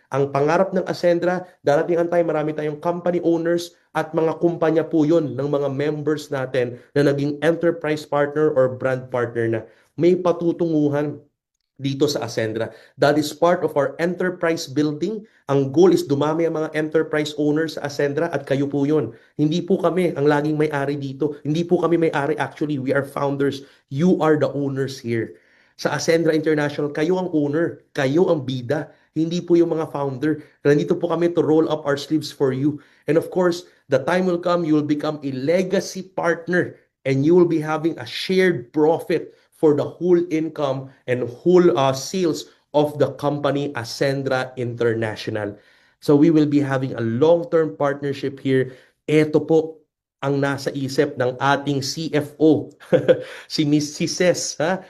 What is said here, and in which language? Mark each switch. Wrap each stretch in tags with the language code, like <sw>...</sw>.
<tl>Ang pangarap ng Ascendra, darating ang time, marami tayong company owners at mga kumpanya po yun ng mga members natin na naging enterprise partner or brand partner na. May patutunguhan dito sa Ascendra.</tl> <en>That is part of our enterprise building.</en> <tl>Ang goal is dumami ang mga enterprise owners sa Ascendra at kayo po yun. Hindi po kami ang laging may-ari dito. Hindi po kami may-ari</tl> <en>actually. We are founders. You are the owners here.</en> <tl>Sa Ascendra International, kayo ang owner. Kayo ang bida. Hindi po yung mga founder. Nandito po kami</tl> <en>to roll up our sleeves for you. And of course, the time will come, you will become a legacy partner and you will be having a shared profit for the whole income and whole sales of the company Ascendra International. So we will be having a long-term partnership here.</en> <tl>Ito po ang nasa isip ng ating CFO, si Miss Ces, ha?</tl>